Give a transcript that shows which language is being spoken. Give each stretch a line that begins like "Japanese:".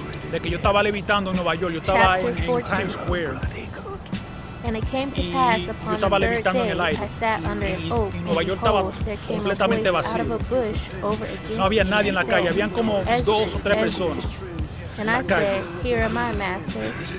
Spanish: De que yo estaba levitando en Nueva York, yo estaba en Times Square.
English: And it came to pass upon the third day, I sat under an oak, and behold, there came a voice out of a bush over against
Spanish: No había nadie en la calle, habían como 2 o 3 personas.
English: And I said, Here am I, master.